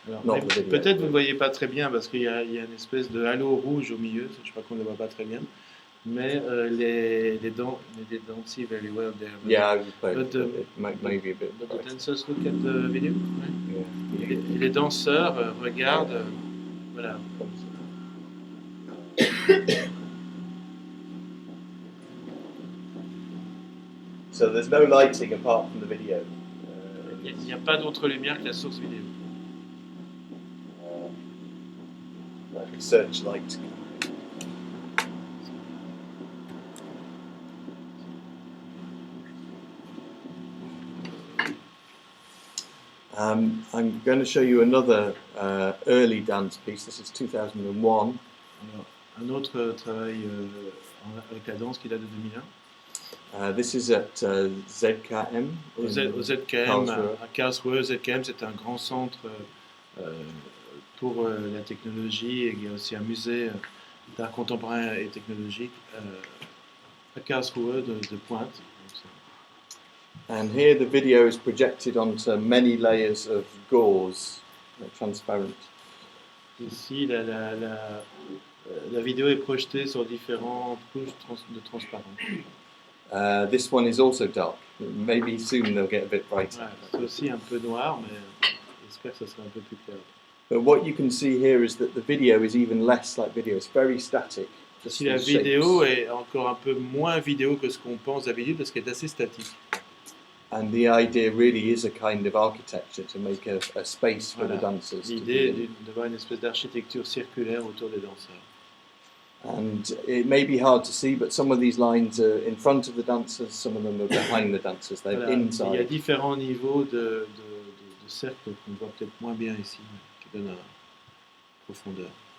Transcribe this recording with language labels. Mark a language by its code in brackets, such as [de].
[fr] Alors, [en] not the video. [fr] peut-être vous ne voyez pas très bien parce qu'il y a une espèce de halo rouge au milieu, je crois qu'on ne le voit pas très bien. Mais les [en] don't see very well there. Yeah, I would play But, it might be a bit. But the dancers look at the video. [fr] Ouais. [en] Yeah. [fr] Et les danseurs regardent, voilà. [en] So there's no lighting apart from the video. [fr] Il n'y a pas d'autre lumière que la source vidéo. [en] Like a searchlight. I'm going to show you another early dance piece. This is 2001. [fr] Alors, un autre travail avec la danse qui date de 2001. [en] This is at ZKM. [fr] Au ZKM, à Karlsruhe. ZKM, c'est un grand centre pour la technologie. Et il y a aussi un musée d'art contemporain et technologique à Karlsruhe de pointe. Donc, [en] And here the video is projected onto many layers of gauze, transparent. [fr] ici, la vidéo est projetée sur différentes couches de transparent. [en] This one is also dark. Maybe soon they'll get a bit brighter. [fr] Ouais, c'est aussi un peu noir, mais j'espère que ça sera un peu plus clair. [en] But what you can see here is that the video is even less like video. It's very static. [fr] Ici, la vidéo est encore un peu moins vidéo que ce qu'on pense d'habitude parce qu'elle est assez statique. [en] And the idea really is a kind of architecture to make a space for the dancers. [fr] L'idée est d'avoir une espèce d'architecture circulaire autour des danseurs. [en] And it may be hard to see, but some of these lines are in front of the dancers, some of them are behind the dancers. They're [fr] Voilà. [en] inside. [fr] Il y a différents niveaux de cercles qu'on voit peut-être moins bien ici, qui donnent une profondeur.